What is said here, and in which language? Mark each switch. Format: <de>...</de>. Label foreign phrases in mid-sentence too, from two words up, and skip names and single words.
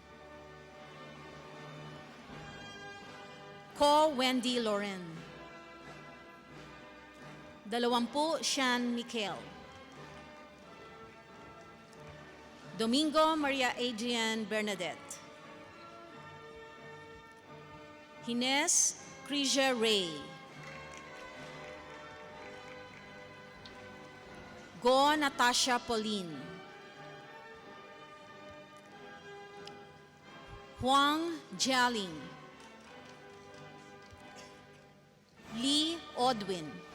<en>Ko Wendy Loren. 20 Sean Michael. Domingo Maria Adrian Bernadette. Hines Crisia Ray. Go Natasha Pauline. Huang Jialing. Lee Odwin.</en>